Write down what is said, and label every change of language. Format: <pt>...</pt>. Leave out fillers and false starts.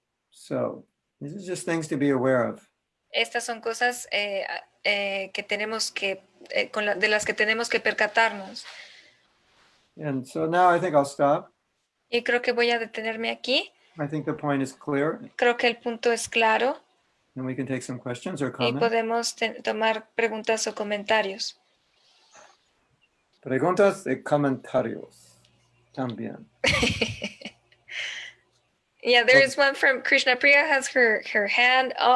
<en>So, these are just things to be aware of.</en> <es>Estas son cosas que tenemos que, de las que tenemos que percatarnos.</es> <en>And so now I think I'll stop.</en> <es>Y creo que voy a detenerme aquí.</es> <en>I think the point is clear.</en> <es>Creo que el punto es claro.</es> <en>And we can take some questions or</en> <es>Y</es> <en>comments.</en> <es>podemos tomar preguntas o comentarios. Preguntas y comentarios también.</es> <en>Yeah, there is one from Krishna Priya has her hand.</en>